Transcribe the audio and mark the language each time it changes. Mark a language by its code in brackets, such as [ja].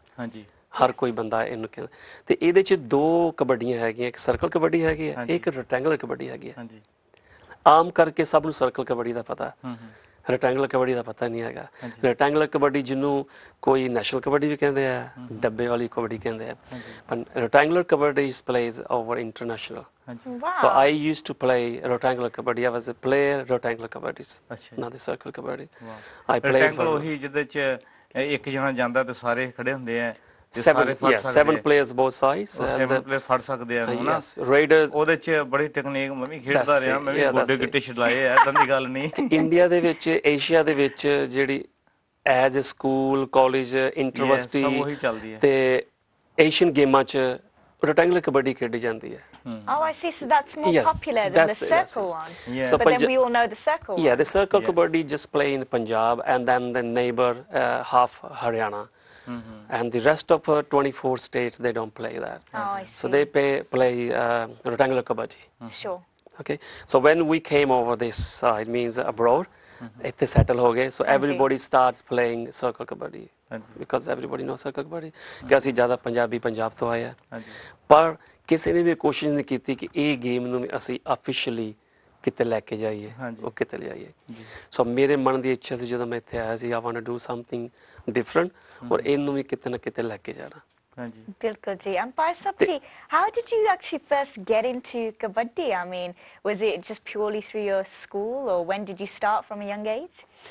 [pa] ਹਾਂਜੀ, ਹਰ ਕੋਈ ਬੰਦਾ ਇਹਨੂੰ ਕਹਿੰਦਾ। ਤੇ ਇਹਦੇ ਚ 2 ਕਬੱਡੀਆਂ ਹੈਗੀਆਂ, ਇੱਕ ਸਰਕਲ ਕਬੱਡੀ ਹੈਗੀ ਹੈ, ਇੱਕ ਰੈਕਟੈਂਗੂਲਰ ਕਬੱਡੀ ਹੈਗੀ ਹੈ। ਆਮ ਕਰਕੇ ਸਭ ਨੂੰ ਸਰਕਲ ਕਬੱਡੀ ਦਾ ਪਤਾ, ਰੈਕਟੈਂਗੂਲਰ ਕਬੱਡੀ ਦਾ ਪਤਾ ਨਹੀਂ ਹੈਗਾ। ਰੈਕਟੈਂਗੂਲਰ ਕਬੱਡੀ ਜਿਹਨੂੰ ਕੋਈ ਨੈਸ਼ਨਲ ਕਬੱਡੀ ਵੀ ਕਹਿੰਦੇ ਆ, ਡੱਬੇ ਵਾਲੀ ਕਬੱਡੀ ਕਹਿੰਦੇ ਆ, ਪਰ rectangular kabaddi [en] Is plays over international. So I used to play rectangular kabaddi. I was a player rectangular kabaddi, not the circle kabaddi. I played for [pa] ਉਹੀ ਜਿਹਦੇ ਚ ਇੱਕ ਜਣਾ ਜਾਂਦਾ ਤੇ ਸਾਰੇ ਖੜੇ ਹੁੰਦੇ ਆ। [en] 7 players both sides. [pa] 7 ਪਲੇਅਰ ਫੜ ਸਕਦੇ ਆ ਨਾ। [en] Raiders [pa] ਉਹਦੇ ਚ ਬੜੀ ਟੈਕਨੀਕ ਮੈਂ ਵੀ ਖੇਡਦਾ ਰਿਹਾ, ਮੈਂ ਵੀ ਗੋਡੇ ਗਿੱਟੇ ਛਡਾਏ ਆ, ਏਦਾਂ ਦੀ ਗੱਲ ਨਹੀਂ। ਇੰਡੀਆ ਦੇ ਵਿੱਚ, ਏਸ਼ੀਆ ਦੇ ਵਿੱਚ ਜਿਹੜੀ [en] as a [pa] school, college, university ਤੇ ਏਸ਼ੀਅਨ ਗੇਮਾਂ ਚ rectangular kabaddi khedi jandi hai. [en] Oh, I see. So that's more popular than the circle one. Yeah. So but then we all know the circle one. Yeah, the circle kabaddi just play in Punjab and then the neighbor half Haryana. And the rest of 24 states, they don't play that. Oh, I see. So they play rectangular kabaddi. Sure. Okay. So when we came over this side, means abroad, [pa] ਇੱਥੇ settle ਹੋ ਗਏ. [en] So everybody starts playing circle kabaddi. Because everybody knows circle kabaddi. [pa] ਕਿ ਅਸੀਂ ਜ਼ਿਆਦਾ ਪੰਜਾਬੀ ਪੰਜਾਬ ਤੋਂ ਆਏ ਆ. ਪਰ ਕਿਸੇ ਨੇ ਵੀ ਕੋਸ਼ਿਸ਼ ਨਹੀਂ ਕੀਤੀ ਕਿ ਇਹ ਗੇਮ ਨੂੰ ਅਸੀਂ officially ਕਿਤੇ ਲੈ ਕੇ ਜਾਈਏ, ਉਹ ਕਿਤੇ ਲਿਆਈਏ. ਸੋ ਮੇਰੇ ਮਨ ਦੀ ਇੱਛਾ ਸੀ ਜਦੋਂ ਮੈਂ ਇੱਥੇ ਆਇਆ ਸੀ, [en] I want to do something different [pa] ਔਰ ਇਹਨੂੰ ਵੀ ਕਿਤੇ ਨਾ ਕਿਤੇ ਲੈ ਕੇ ਜਾਣਾ. Bilkul ji. [en] And Baisapji, how did you actually first get into kabaddi? I mean, was it just purely through your school, or when did you start from a young age?